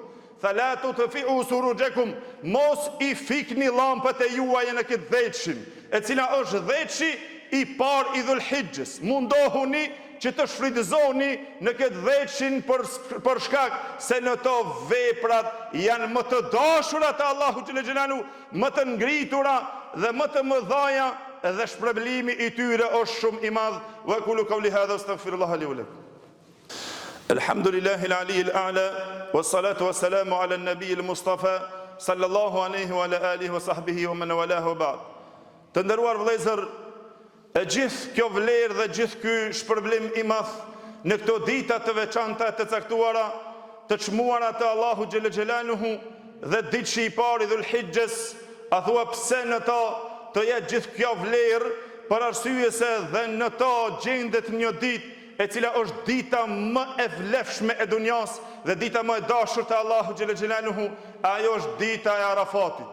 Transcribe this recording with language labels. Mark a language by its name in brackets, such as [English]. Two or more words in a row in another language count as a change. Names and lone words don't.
[Albanian] Thalatu të fi'u surujekum, mos i fikni lampët e juaj në këtë 10, e cila është 10 i parë i Dhul-Hijjës. Mundohuni që të shfrytëzoni në këtë 10 për shkak se në to veprat janë më të dashura të Allahu [Arabic] جل جلاله, [Albanian] më të ngritura dhe më të mëdhaja, dhe shpërblimi i tyre është shumë i madh. [Arabic] وأقول قولي هذا أستغفر الله لي ولكم. الحمد لله العلي الأعلى والصلاة والسلام على النبي المصطفى صلى الله عليه وعلى آله وصحبه ومن والاه بعد. [Albanian] Të nderuar vëllezër, e gjithë kjo vlerë dhe gjithë ky shpërblim i madh në këto dita të veçanta të caktuara, të çmuara të Allahu [Arabic] جل جلاله [Albanian] dhe ditë i parë i Dhul-Hijjës, a thua pse në to të jetë gjithë kjo vlerë, për arsye se dhe në to gjendet një ditë e cila është dita më e vlefshme e dunjas dhe dita më e dashur të Allahu [Arabic] جل جلاله, [Albanian] ajo është dita e Arafatit.